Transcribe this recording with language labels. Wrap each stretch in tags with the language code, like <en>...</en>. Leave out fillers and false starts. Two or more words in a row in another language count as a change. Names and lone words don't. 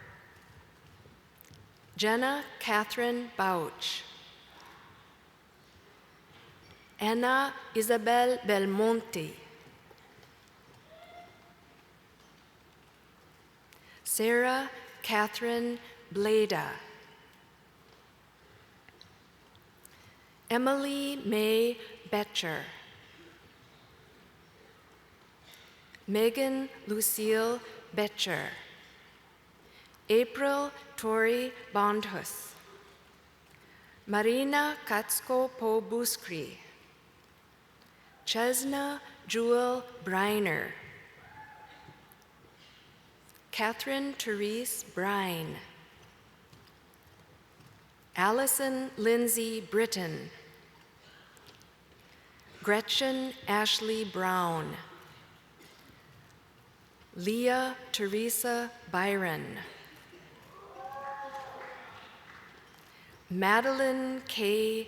<en>Jenna Catherine Bouch, Anna Isabel Belmonte, Sarah Catherine Bleda, Emily May Betcher, Megan Lucille Betcher, April Tori Bondhus, Marina Katsko Po Buskri, Chesna Jewel Briner, Catherine Therese Brine, Allison Lindsay Britton, Gretchen Ashley Brown, Leah Teresa Byron, Madeline K.</en>